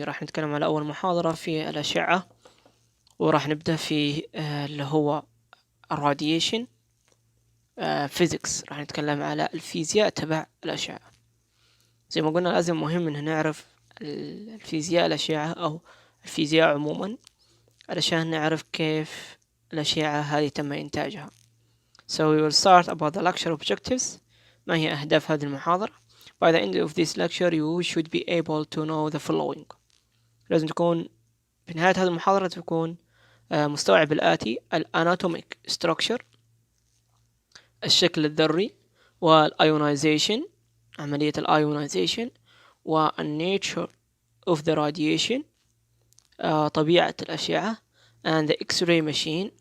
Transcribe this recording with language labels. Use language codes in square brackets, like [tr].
[ar] راح نتكلم على أول محاضرة في الأشعة، وراح نبدأ في اللي هو الراديشن physics. راح نتكلم على الفيزياء تبع الأشعة. زي ما قلنا لازم مهم إن نعرف الفيزياء الأشعة أو الفيزياء عموما علشان نعرف كيف الأشعة هذه تم إنتاجها. [en] So we will start about the lecture objectives. [ar] ما هي أهداف هذه المحاضرة؟ [en] By the end of this lecture you should be able to know the following. [ar] لازم تكون في نهاية هذه المحاضرة تكون مستوعب الآتي: الاناتوميك structure، الشكل الذري، والionization، عملية الionization، والnature of the radiation، طبيعة الأشعة، [en] and the X-ray machine.